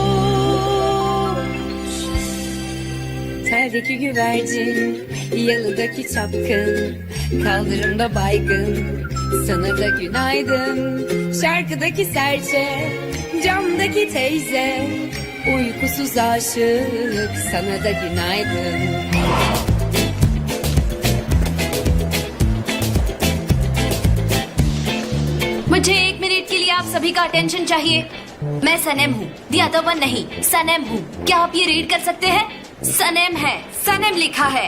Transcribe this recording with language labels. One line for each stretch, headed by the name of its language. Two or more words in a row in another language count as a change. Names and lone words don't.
Turkish: Teldeki güvercin, yalıdaki çapkın, kaldırımda baygın, sana da günaydın. Şarkıdaki serçe, camdaki teyze, uykusuz aşık, sana da günaydın.
Hindi: मुझे 1 मिनट के लिए आप सभी का अटेंशन चाहिए। मैं सनम हूँ,
English: the other one
Hindi: नहीं, सनम हूँ। क्या आप ये रीड कर सकते हैं? सनम है, सनम लिखा है।